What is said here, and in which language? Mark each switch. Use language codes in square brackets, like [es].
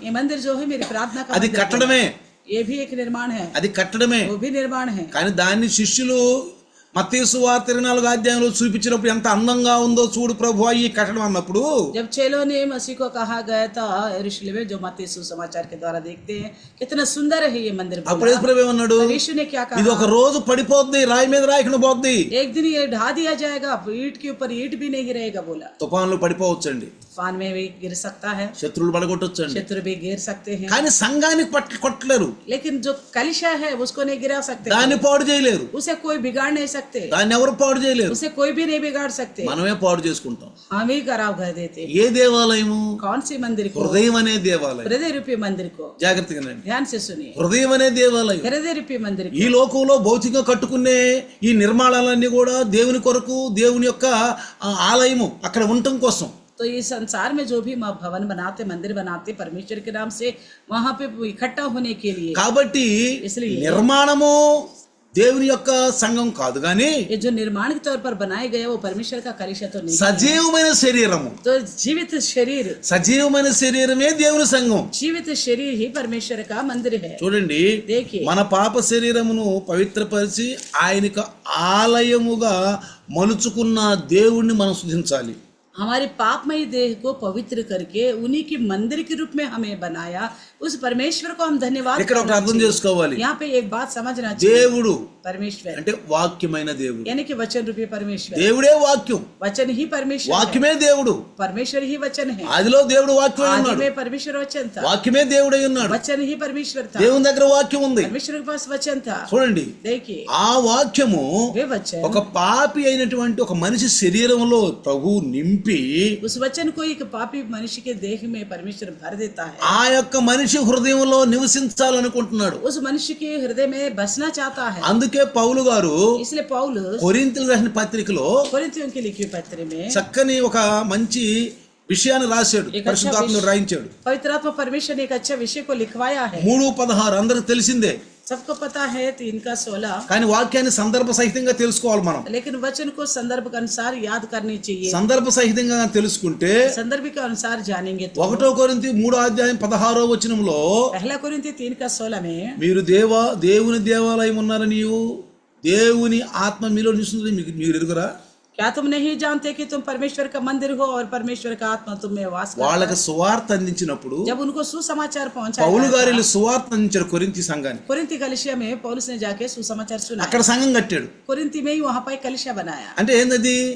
[hi] ये मंदिर जो है मेरी प्रार्थना का [te] అది [hi] मंदिर है। [te] కట్టడమే, [hi] ये भी एक निर्माण है, [te] అది కట్టడమే. [hi] वो भी निर्माण है। [te] కానీ దాన్ని శిష్యులు మత్తయి సువార్త 24 అధ్యాయంలో చూపించినప్పుడు ఎంత అందంగా ఉందో చూడు ప్రభువా ఈ కట్టడం అన్నప్పుడు, [hi] जब चेलों ने मसीह को कहा गया था यरूशलेम में, जो मत्ती सुसमाचार के द्वारा देखते हैं कितना सुंदर है ये मंदिर, [te] అప్పుడు యేసు ప్రభువు ఏమన్నాడు? [hi] तब यीशु ने क्या [te] ఇది [hi] कहा, [te] ఒక రోజు పడిపోద్ది, రాయి మీద రాయకుండా పోద్ది, [hi] एक दिन ये ढा दिया जाएगा, ईंट के ऊपर ईंट भी नहीं गिरेगा बोला। [te] తుఫాన్లు పడిపోవచ్చండి, [hi] तूफान में भी गिर सकता है, [te] శత్రువులు పడగొట్టొచ్చండి, [hi] शत्रु भी गिर सकते हैं, [te] కానీ సంఘానికి కొట్టలేరు, [hi] लेकिन जो कलिशा है उसको नहीं गिरा सकते, [te] దాన్ని పాడు చేయలేరు, [hi] उसे कोई बिगाड़ नहीं सकते, [te] దాన్ని ఎవరు పాడు చేయలేరు. [hi] उसे कोई भी नहीं बिगाड़ सकते, [te] మనమే పాడు చేసుకుంటాం. [hi] हम ही खराब कर देते। [te] ఏ దేవాలయము? [hi] कौन सी मंदिर को? [te] హృదయం అనే దేవాలయం. [hi] हृदय रूपी मंदिर को [te] జాగ్రత్తగా వినండి. [hi] ध्यान से सुनिए, [te] హృదయం అనే దేవాలయం. [hi] हृदय रूपी मंदिर [te] ఈ లోకంలో భౌతికంగా కట్టుకునే ఈ నిర్మాణాలన్నీ కూడా దేవుని కొరకు, దేవుని యొక్క ఆలయము అక్కడ ఉండటం కోసం. [hi] तो इस संसार में जो भी भवन बनाते, मंदिर बनाते परमेश्वर के नाम से, वहां पे इकट्ठा होने के लिए। [te] కాబట్టి [hi] इसलिए [te] నిర్మాణము దేవుని యొక్క సంఘం కాదు, కానీ [hi] ये जो निर्माण के तौर पर बनाए गए वो परमेश्वर का कलिशा तो नहीं, [te] సజీవమైన శరీరము. [hi] तो जीवित शरीर, [te] సజీవమైన శరీరమే దేవుని సంఘం. [hi] जीवित शरीर ही परमेश्वर का मंदिर है। [te] చూడండి, [hi] देखिए, [te] మన పాప శరీరమును పవిత్రపరిచి ఆయనకు ఆలయముగా మలుచుకున్న దేవుణ్ణి మనం స్తుతించాలి. [hi] हमारे पापमय देह को पवित्र करके उन्हीं के मंदिर के रूप में हमें बनाया, उस परमेश्वर को हम धन्यवाद [te] ఇక్కడ ఒకటి అర్థం చేసుకోవాలి. [hi] यहाँ पे एक बात समझना चाहिए, [te] దేవుడు [hi] परमेश्वर [te] అంటే వాక్యమైన దేవుడు. [hi] यानी कि वचन रूपी परमेश्वर, [te] దేవుడే వాక్యం, [hi] वचन ही परमेश्वर है, [te] వాక్యమే దేవుడు. [hi] परमेश्वर ही वचन है। [te] ఆదిలో దేవుడు వాక్యమై [hi] आदि [te] ఉన్నాడు, [hi] में परमेश्वर वचन था, [te] వాక్యమే దేవుడై ఉన్నాడు, [hi] वचन ही परमेश्वर था, [te] దేవుని దగ్గర వాక్యం ఉంది. [hi] परमेश्वर के पास वचन था। [te] చూడండి, [hi] देखिए, [te] ఆ వాక్యము [hi] वे वचन, [te] ఒక పాపి అయినటువంటి ఒక మనిషి శరీరంలో ప్రభు నింపి [hi] उस वचन को एक पापी मनुष्य के देह में परमेश्वर भर देता है, [te] ఆ యొక్క మనిషి హృదయంలో నివసించాలనుకుంటున్నాడు. [hi] उस मनुष्य के हृदय में बसना चाहता है। [te] అందుకే పౌలు గారు [hi] इसलिए पौलुस [te] కొరింథీయులకు రాసిన పత్రికలో [hi] कोरिन्थियों की लिखी पत्र में [te] చక్కని ఒక మంచి విషయాన్ని రాశాడు, పరిశుద్ధాత్ముడు రాయించాడు. [hi] पवित्र आत्मा परमेश्वर ने एक अच्छा विषय को लिखवाया है। [te] 3:16 అందరికి తెలిసిందే, [hi] सबको पता है 3:16, [te] కానీ వాక్యాన్ని సందర్భ సహితంగా తెలుసుకోవాలి మనం. [hi] लेकिन वचन को संदर्भ के अनुसार याद करनी चाहिए। [te] సందర్భ సహితంగా తెలుసుకుంటే [hi] संदर्भ के अनुसार जानेंगे तो [te] 1 కొరింథీ 3:16 [hi] पहला कोरिन्थी 3:16 में, [te] మీరు దేవుని దేవాలయం ఉన్నారని, దేవుని ఆత్మ మీలో నివసిస్తుందని మీరు ఎరుగురా? [hi] क्या तुम नहीं जानते कि तुम परमेश्वर का मंदिर हो और परमेश्वर का आत्मा तुम में वास करता है? [te] వాళ్ళకి సువార్త అందించినప్పుడు [hi] जब उनको सुसमाचार पहुंचाया [te] పౌలు [hi] गया [te] గారు [hi] था, [te] సువార్త అందించారు కొరింథీ సంఘానికి. [hi] कोरिन्थी कलिसिया में पौलुस ने जाके सुसमाचार सुनाया। [te] అక్కడ సంఘం కట్టాడు. [hi] कोरिन्थी में ही वहां पर एक कलिसिया बनाया। [te] అంటే ఏందది?